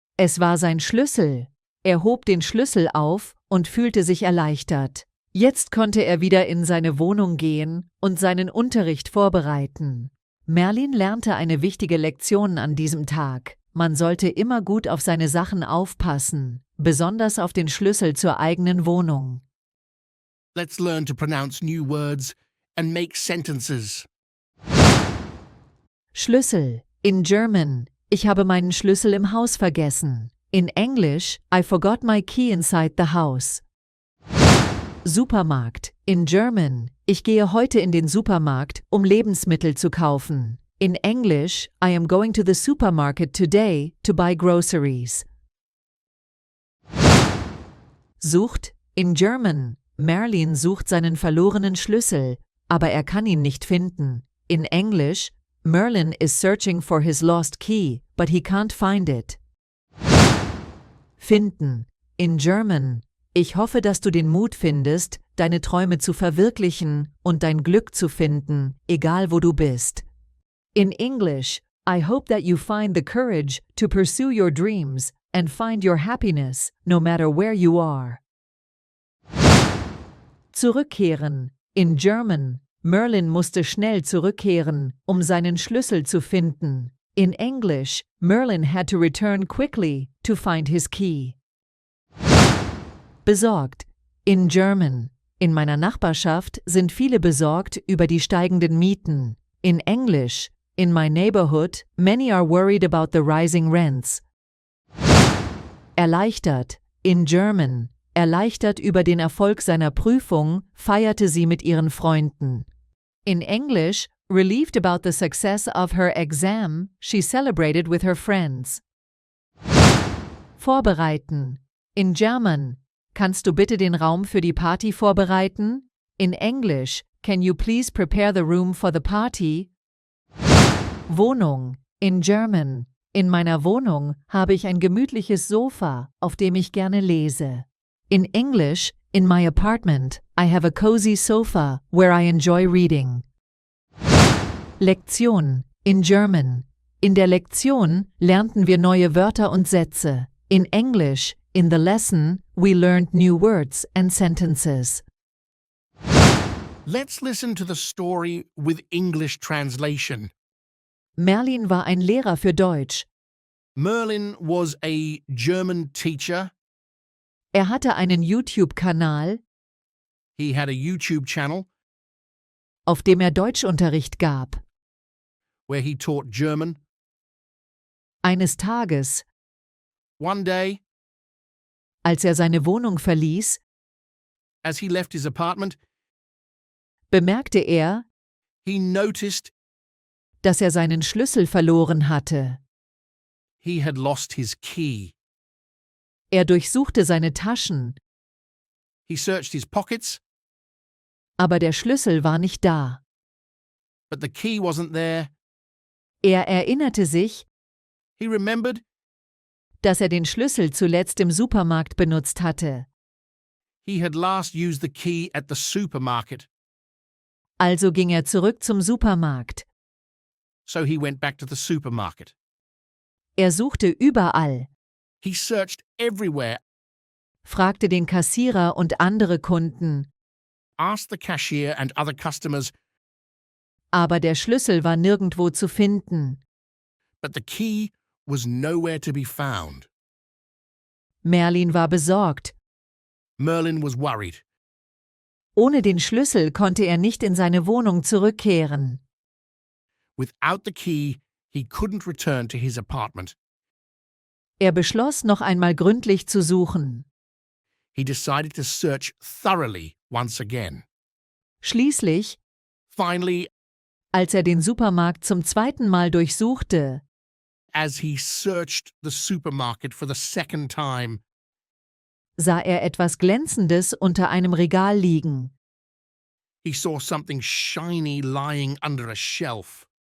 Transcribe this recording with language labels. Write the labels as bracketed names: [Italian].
[German] Es war sein Schlüssel. Er hob den Schlüssel auf und fühlte sich erleichtert. Jetzt konnte er wieder in seine Wohnung gehen und seinen Unterricht vorbereiten. Merlin lernte eine wichtige Lektion an diesem Tag. Man sollte immer gut auf seine Sachen aufpassen, besonders auf den Schlüssel zur eigenen Wohnung. [English] Let's learn to pronounce new words and make sentences. Schlüssel. In German. [German] Ich habe meinen Schlüssel im Haus vergessen. [English] In English, I forgot my key inside the house. Supermarkt. In German. [German] Ich gehe heute in den Supermarkt, um Lebensmittel zu kaufen. [English] In English, I am going to the supermarket today to buy groceries. Sucht. In German. [German] Merlin sucht seinen verlorenen Schlüssel, aber er kann ihn nicht finden. [English] In English, Merlin is searching for his lost key, but he can't find it. Finden. In German. [German] Ich hoffe, dass du den Mut findest, deine Träume zu verwirklichen und dein Glück zu finden, egal wo du bist. [English] In English, I hope that you find the courage to pursue your dreams and find your happiness, no matter where you are. Zurückkehren. In German. [German] Merlin musste schnell zurückkehren, um seinen Schlüssel zu finden. [English] In English, Merlin had to return quickly to find his key. Besorgt. In German. [German] In meiner Nachbarschaft sind viele besorgt über die steigenden Mieten. [English] In English, in my neighborhood, many are worried about the rising rents. Erleichtert. In German. [German] Erleichtert über den Erfolg seiner Prüfung, feierte sie mit ihren Freunden. [English] In English, relieved about the success of her exam, she celebrated with her friends. Vorbereiten. In German. [German] Kannst du bitte den Raum für die Party vorbereiten? [English] In English, can you please prepare the room for the party? Wohnung. In German. [German] In meiner Wohnung habe ich ein gemütliches Sofa, auf dem ich gerne lese. [English] In English, in my apartment, I have a cozy sofa where I enjoy reading. Lektion. In German. [German] In der Lektion lernten wir neue Wörter und Sätze. [English] In English, in the lesson, we learned new words and sentences. Let's listen to the story with English translation. [German] Merlin war ein Lehrer für Deutsch. [English] Merlin was a German teacher. [German] Er hatte einen YouTube-Kanal, [English] He had a YouTube channel [German] auf dem er Deutschunterricht gab. [English] where he taught German. [German] Eines Tages, [English] One day, [German] als er seine Wohnung verließ, [English] as he left his apartment, [German] bemerkte er, [English] he noticed [German] dass er seinen Schlüssel verloren hatte. [English] he had lost his key. [German] Er durchsuchte seine Taschen, [English] He searched his pockets, [German] aber der Schlüssel war nicht da. [English] but the key wasn't there. [German] Er erinnerte sich, [English] He remembered [German] dass er den Schlüssel zuletzt im Supermarkt benutzt hatte. [English] he had last used the key at the supermarket. [German] Also ging er zurück zum Supermarkt. [English] So he went back to the supermarket. [German] Er suchte überall, [English] He searched everywhere, [German] fragte den Kassierer und andere Kunden, [English] asked the cashier and other customers, [German] aber der Schlüssel war nirgendwo zu finden. [English] but the key was nowhere to be found. [German] Merlin war besorgt. [English] Merlin was worried. [German] Ohne den Schlüssel konnte er nicht in seine Wohnung zurückkehren. [English] Without the key, he couldn't return to his apartment. [German] Er beschloss, noch einmal gründlich zu suchen. [English] He decided to search thoroughly once again. [German] Schließlich, [English] Finally, [German] als er den Supermarkt zum zweiten Mal durchsuchte, [English] as he searched the supermarket for the second time, [German] sah er etwas Glänzendes unter einem Regal liegen. [English] he saw something shiny lying under a shelf.